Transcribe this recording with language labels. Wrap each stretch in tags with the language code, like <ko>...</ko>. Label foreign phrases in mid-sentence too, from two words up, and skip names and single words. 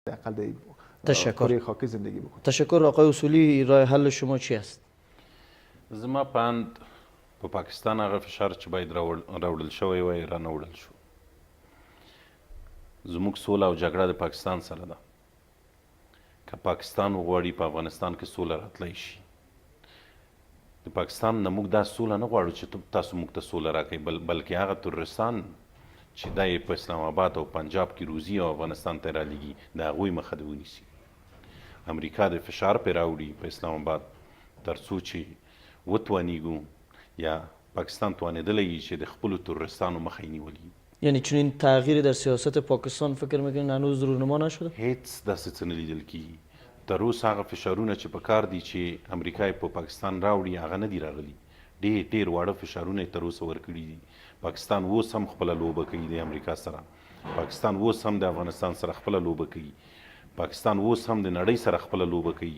<fa>حداقل تشکر. کره خاکی زندگی بکنه. تشکر. آقای اصولی، راه حل شما چی است؟</fa> <ps>زما پند په پاکستان هغه فشار چې باید راوړل شوی وای رانه وړل شو. زموږ سوله او جګړه د پاکستان سره ده. که پاکستان وغواړي په افغانستان کې سوله راتلی شي. د پاکستان نه موږ دا سوله نه غواړو چې تاسو موږ ته سوله راکوئ، بلکې هغه تروریستان چې دا یې په اسلام آباد او پنجاب کې روزي او افغانستان ته رالیږي د هغوی مخه دې ونیسي. امریکا د فشار پرې راوړي په اسلام آباد تر څو چې وتوانیږو یا پاکستان توانېدلی وي چې د خپلو تروریستانو مخه یې نیولي.</ps> <fa>یعنی چنین تغییری در سیاست پاکستان فکر میکنین هنوز رونما نشده؟</fa> <ps>هیڅ داسې څه نه لیدل کېږي. تر اوسه هغه فشارونه چې په کار دي چې امریکا یې په پاکستان راوړي هغه نه دي راغلي. ډېر واړه فشارونه یې تر اوسه ورکړي دي. پاکستان اوس هم خپله لوبه کوي د امریکا سره. پاکستان اوس هم د افغانستان سره خپله لوبه کوي. پاکستان اوس هم د نړۍ سره خپله لوبه کوي.</ps>